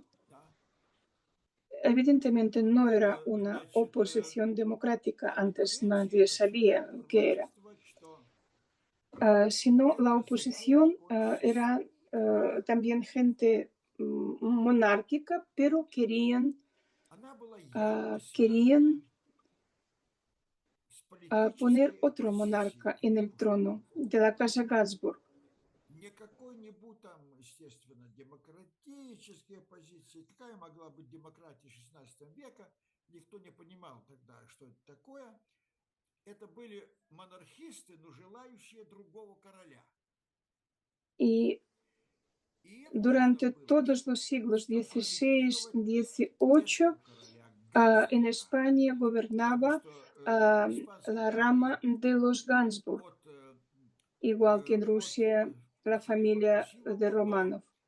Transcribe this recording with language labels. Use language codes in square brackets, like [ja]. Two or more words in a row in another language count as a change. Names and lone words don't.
[es] Evidentemente no era una oposición democrática, antes nadie sabía qué era, sino la oposición era también gente monárquica, pero querían poner otro monarca en el trono de la casa Habsburg. [ru] Не какой-нибудь там, естественно, демократические позиции. Какая могла быть демократия XVI века, никто не понимал тогда, что это такое. Это были монархисты, но желающие другого короля. [es] Y durante todos los siglos XVI, XVIII, en España gobernaba la rama de los Habsburg, igual que en Rusia la familia de Romanov.